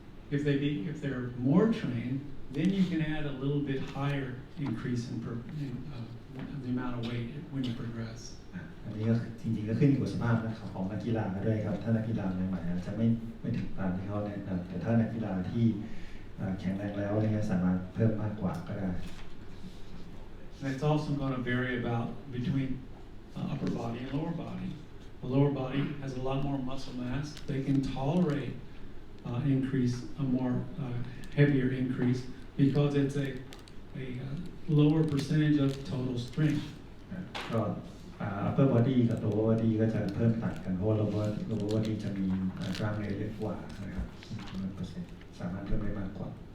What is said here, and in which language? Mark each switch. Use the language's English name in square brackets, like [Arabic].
[English] If they're more trained, then you can add a little bit higher increase in the amount of weight when you progress. [Thai] อันนี้ก็จริงๆก็ขึ้นอยู่กับสภาพของนักกีฬาด้วยครับถ้านักกีฬาใหม่ๆอาจจะไม่ถึงตามที่เขาแนะนำแต่ถ้านักกีฬาที่แข็งแรงแล้วเนี่ยสามารถเพิ่มมากกว่าก็ได้ [English] And it's also going to vary between upper body and lower body. The lower body has a lot more muscle mass. They can tolerate a more heavier increase because it's a lower percentage of total strength. [Thai] ก็ upper body กับ lower body ก็จะเพิ่มต่างกันเพราะว่า lower body จะมีกล้ามเนื้อเยอะกว่านะครับสามารถเพิ่มได้มากกว่า